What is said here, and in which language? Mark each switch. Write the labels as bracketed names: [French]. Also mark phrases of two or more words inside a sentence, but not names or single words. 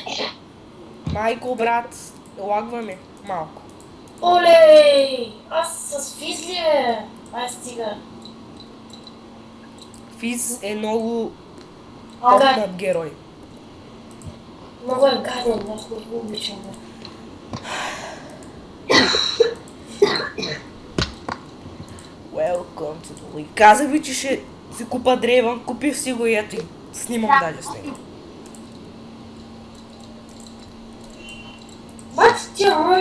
[Bulgarian] Майко, брат, лагваме малко. Оле, аз с Физ ли е? Ай, стига. Физ е много Ага. топ герой. Много е гаден, аз не го обичам. [English] Welcome to the League. [Bulgarian] Казах ви, че ще си купа Дрейвън, купих си го и ето и снимам даже с него. Бат, ти мой!